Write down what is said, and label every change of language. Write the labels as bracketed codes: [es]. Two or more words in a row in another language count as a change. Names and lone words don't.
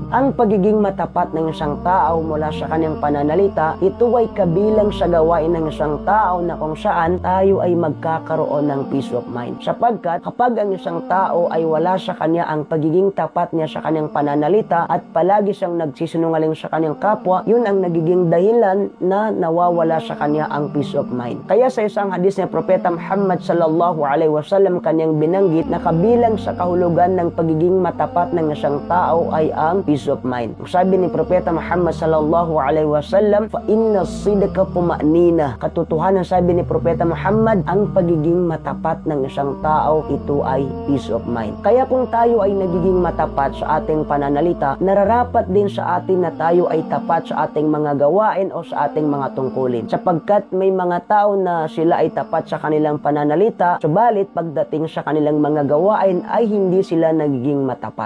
[tl] Ang pagiging matapat ng isang tao mula sa kanyang pananalita, ito ay kabilang sa gawain ng isang tao na kung saan tayo ay magkakaroon ng [en] peace of mind. [tl] Sapagkat kapag ang isang tao ay wala sa kanya ang pagiging tapat niya sa kanyang pananalita at palagi siyang nagsisinungaling sa kanyang kapwa, yun ang nagiging dahilan na nawawala sa kanya ang [en] peace of mind. [tl] Kaya sa isang hadis ni Propeta Muhammad [ar] صلى الله عليه وسلم [tl] kanyang binanggit na kabilang sa kahulugan ng pagiging matapat ng isang tao ay ang [en] peace of mind. [tl] Sabi ni Propeta Muhammad [ar] صلى الله عليه وسلم فإن الصدق طمأنينة. [tl] Katotohanan, sabi ni Propeta Muhammad, ang pagiging matapat ng isang tao, ito ay [en] peace of mind. [tl] Kaya kung tayo ay nagiging matapat sa ating pananalita, nararapat din sa atin na tayo ay tapat sa ating mga gawain o sa ating mga tungkulin. Sapagkat may mga tao na sila ay tapat sa kanilang pananalita, subalit pagdating sa kanilang mga gawain ay hindi sila nagiging matapat.